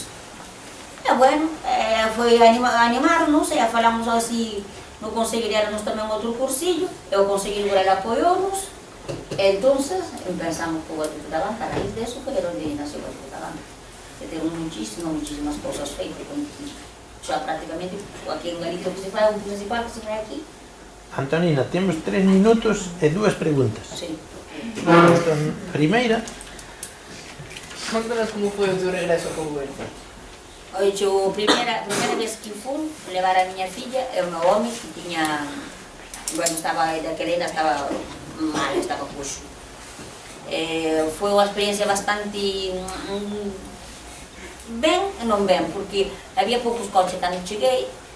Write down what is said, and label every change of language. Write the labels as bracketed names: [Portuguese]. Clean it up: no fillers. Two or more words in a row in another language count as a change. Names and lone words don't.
[Portuguese] Bueno, foi animar, não sei, falamos assim no conselho, éramos também outro cursilho, o conselho rural apoiou-nos, então, pensamos que o Batuque da Banca, a raiz disso, que era onde nasceu o Batuque da Banca. Tem muitíssimas coisas feitas, já praticamente, aqui em Galicia, o principal que se vai aqui. [Galician] Antonina, temos 3 minutos e 2 preguntas. Sí. Primeira. Contanos como foi o teu regreso a Cabo Verde. [Portuguese] Oye, a primeira vez que fui levar a minha filha, é um homem que tinha, daquela ainda estava mal, estava coxo. Foi uma experiência bastante bem e não bem, porque havia poucos coches quando cheguei.